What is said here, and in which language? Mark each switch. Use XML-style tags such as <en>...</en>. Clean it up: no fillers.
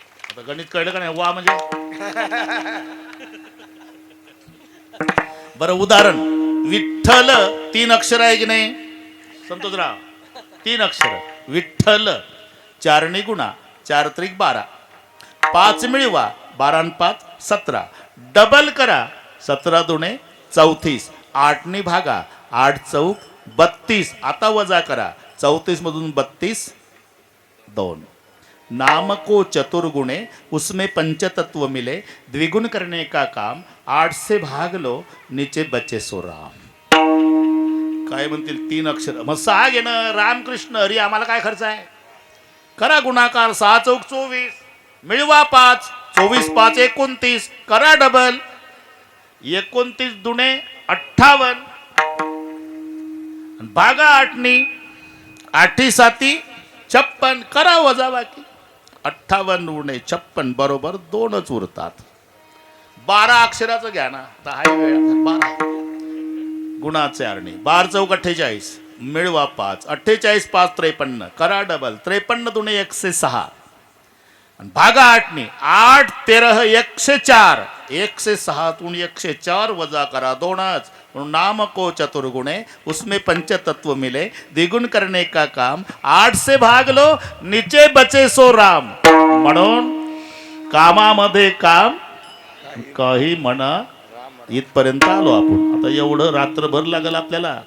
<mr>आता गणित कळलं का नाही? वा म्हणजे बरं उदाहरण, विठ्ठल 3 अक्षर आहे की नाही संतोषराव? 3 अक्षर. विठ्ठल 4 गुणा, 4 त्रिक 12, 5 मिळवा, 12 आणि 5 17, डबल करा, 17 दुणे 34, 8 भागा, 8 चौक 32. आता वजा करा, 34 मधून 32 2.</mr> <hi>नाम को चतुर्गुणे उसमें पंचतत्व मिले, द्विगुण करने का काम, 8 से भाग लो नीचे बचे सो राम.</hi> <mr>काय म्हणतील? 3 अक्षर. मग 6 घेणं, रामकृष्ण हरी, आम्हाला काय खर्च आहे? करा गुणाकार, 6 चौक 24, मिळवा 5, 24 5 29, करा डबल, 29 दुणे 58, भागा 8नी, 8 7 56, करा वजा बाकी, 58 उणे 56 बरोबर 2च उरतात. 12 अक्षराचं घ्या ना, तर हाय वेळ 12 गुणाचे आरणी, 12 चौक 48, मिळवा 5, 48 5 53, करा डबल, 53 दुणे 106, भागा 8नी, 8 13 104, 106 तून 104 वजा करा 2च.</mr> <hi>नाम को चतुर्गुणे उसमें पंचतत्व मिले, द्विगुण करने का काम, 8 से भाग लो नीचे बचे सो राम.</hi> <mr>म्हणून कामामध्ये काम काही म्हणा. इथपर्यंत आलो आपण. आता एवढं रात्रभर लागल आपल्याला.</mr>